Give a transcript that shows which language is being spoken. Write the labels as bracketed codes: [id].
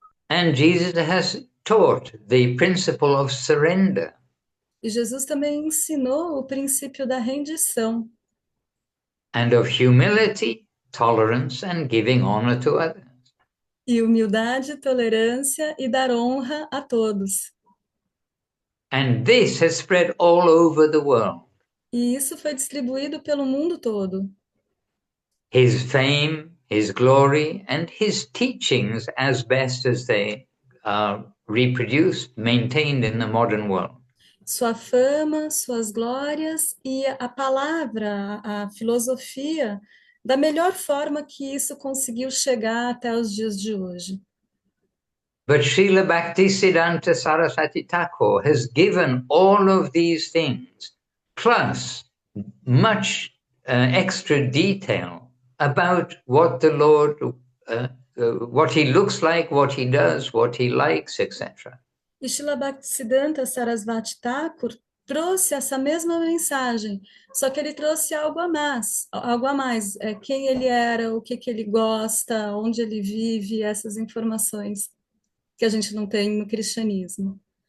[en] And Jesus has taught the principle of surrender. [pt] E Jesus também ensinou o princípio da rendição. [en] And of humility, tolerance, and giving honor to others. [pt] E humildade, tolerância e dar honra a todos. [en] And this has spread all over the world. [pt] E isso foi distribuído pelo mundo todo. [en] his fame, his glory, and his teachings as best as they are reproduced, maintained in the modern world. [pt] Sua fama, suas glórias e a palavra, a filosofia, da melhor forma que isso conseguiu chegar até os dias de hoje. [en] But Srila Bhaktisiddhanta Saraswati Thakur has given all of these things, plus much extra detail about what the Lord, what he looks like, what he does, what he likes, etc. [pt] E Srila Bhaktisiddhanta Sarasvati Thakur trouxe essa mesma mensagem, só que ele trouxe algo a mais, quem ele era, o que ele gosta, onde ele vive, essas informações que a gente não tem no cristianismo.